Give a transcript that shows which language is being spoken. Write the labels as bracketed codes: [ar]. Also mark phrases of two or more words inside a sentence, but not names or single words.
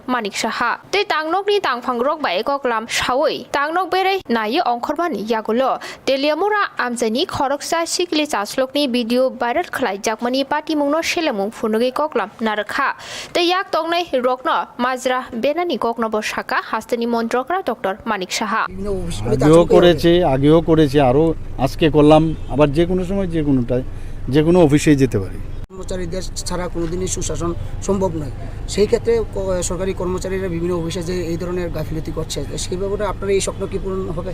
[trp] Manik Shaha te tangnokni tangphang rokba ekoklam shawoi tangnok bere nayi ongkhormani yagulo Teliamura amjani khoroksa sikli chaslokni video viral khlai jakmani party mungno shelemung funugi koklam narakha te yak tongnai rokno majra benani kokno bo shaka hasteni montrokra Dr. Manik Shaha [bn] আগেও করেছে আরো আজকে করলাম আবার যে কোনো সময় যে কোনো অফিসে যেতে পারি কর্মচারীদের ছাড়া কোনোদিনই সুশাসন সম্ভব নয় সেই ক্ষেত্রে সরকারি কর্মচারীরা বিভিন্ন অফিসে যে এই ধরনের গাফিলতি করছে সেই ব্যাপারে আপনার এই স্বপ্ন কি পূরণ হবে?